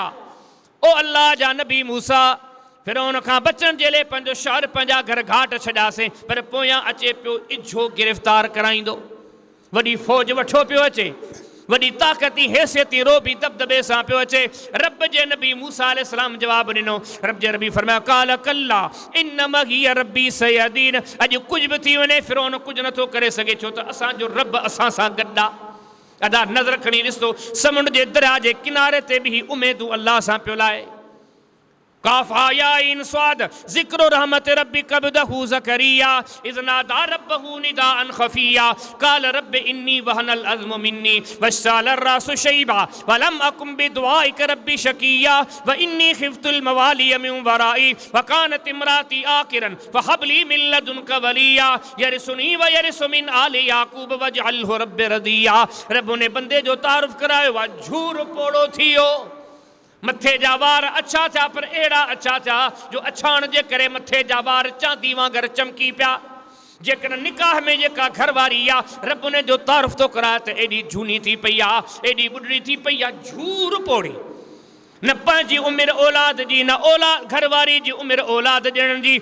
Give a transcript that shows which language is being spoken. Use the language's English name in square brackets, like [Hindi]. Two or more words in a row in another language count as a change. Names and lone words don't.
[Sindhi] ओ अल्लाह जा नबी मूसा फिरौन खां बचण जे लाइ पंहिंजो शहर पंहिंजा घर घाट छॾियासीं, पर पोयां अचे पियो इझो गिरफ़्तार कराईंदो, वॾी फ़ौज वठो पियो अचे, वॾी ताक़ती हैसियती रोबी दबदबे सां पियो अचे। रब जे नबी मूसा अलैहिस्सलाम जवाब ॾिनो। रब जे नबी फरमायो [Arabic] قال كلا إن معي ربي سيهدين. [Sindhi] अॼु कुझु बि थी वञे फिरौन कुझु नथो करे सघे, छो त असांजो रब असां सां गॾु आहे। अदा नज़र खणी ॾिसो समुंड जे दरिया जे किनारे ते बि उमेदूं अल्लाह सां पियो लाए। [Arabic] كهيعص ذكر رحمت ربك عبده زكريا إذ نادى ربه نداء خفيا قال رب إني وهن العظم مني واشتعل الرأس شيبا ولم أكن بدعائك رب شقيا وإني خفت الموالي من ورائي وكانت امرأتي عاقرا فهب لي من لدنك وليا يرثني ويرث من آل يعقوب واجعله رب رضيا. [Sindhi] रब ने बंदे जो तारुफ़ करायो आहे, झूर पोड़ो थियो, मथे जा वार अच्छा थिया, पर अहिड़ा अच्छा थिया जो अछाण जे करे मथे जा वार चांदी वांगर चमकी पिया। जेकॾहिं निकाह में जेका घरवारी आहे रब ने जो तारुफ़ थो कराए त एॾी झूनी थी पई आहे, एॾी ॿुढड़ी थी पई आहे, झूर पोड़ी, न पंहिंजी उमिरि औलाद जी, न औलाद घरवारी जी उमिरि औलाद ॾियण जी।